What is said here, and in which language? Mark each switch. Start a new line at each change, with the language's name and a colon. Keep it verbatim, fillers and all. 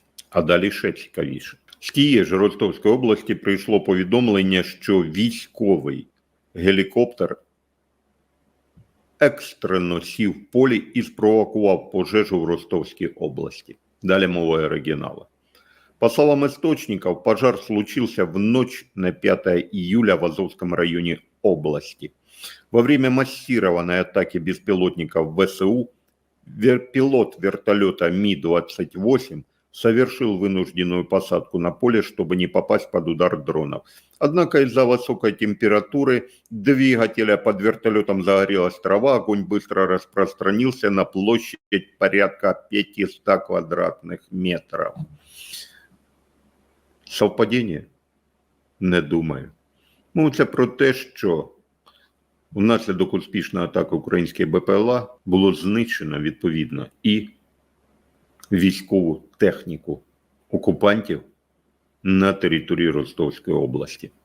Ukrainian: А далі ще цікавіше. З Києва, Ростовської області, прийшло повідомлення, що військовий гелікоптер екстрено сів в полі і спровокував пожежу в Ростовській області. Далі мова оригінала.
Russian: По словам источников, пожар случился в ночь на пятое июля в Азовском районе области. Во время массированной атаки беспилотников ВСУ пилот вертолета Ми двадцать восемь совершил вынужденную посадку на поле, чтобы не попасть под удар дронов. Однако из-за высокой температуры двигателя под вертолетом загорелась трава, огонь быстро распространился на площадь порядка пятисот квадратных метров.
Ukrainian: Совпадіння? Не думаю. Ну, це про те, що внаслідок успішної атаки українських БПЛА було знищено, відповідно, і військову техніку окупантів на території Ростовської області.